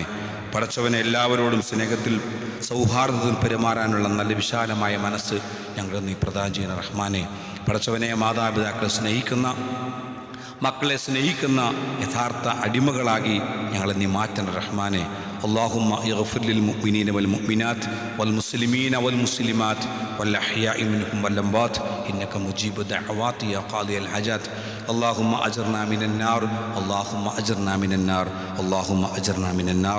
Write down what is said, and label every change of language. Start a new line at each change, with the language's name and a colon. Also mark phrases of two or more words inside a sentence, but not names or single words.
Malayalam: പടച്ചവനെ, എല്ലാവരോടും സ്നേഹത്തിൽ സൗഹാർദ്ദത്തിൽ പെരുമാറാനുള്ള നല്ല വിശാലമായ മനസ്സ് ഞങ്ങൾ നീ പ്രദാനം ചെയ്യുന്ന റഹ്മാനെ. പടച്ചവനെ, മാതാപിതാക്കളെ സ്നേഹിക്കുന്ന, മക്കളെ സ്നേഹിക്കുന്ന യഥാർത്ഥ അടിമകളാക്കി ഞങ്ങളെ നീ മാറ്റണം റഹ്മാനെ.
Arabic: اللهم اغفر للمؤمنين والمؤمنات والمسلمين والمسلمات والأحياء منهم والأموات إنك مجيب دعوات يا قاضي الحاجات. اللهم أجرنا من النار، اللهم أجرنا من النار، اللهم أجرنا من النار.